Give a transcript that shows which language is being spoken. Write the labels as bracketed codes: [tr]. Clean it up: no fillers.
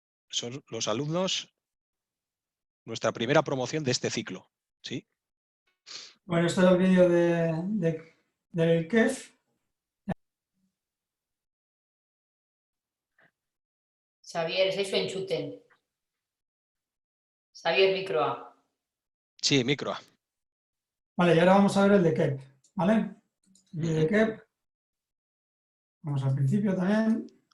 [es] Son los alumnos, nuestra primera promoción de este ciclo, ¿sí? Bueno, este es el vídeo del KEF. [eu] Xavier, ez zaizu entzuten. Xavier, mikroa. [es] Sí, micro. Vale, y ahora vamos a ver el de KEP, ¿vale? El vídeo de KEP. Vamos al principio también.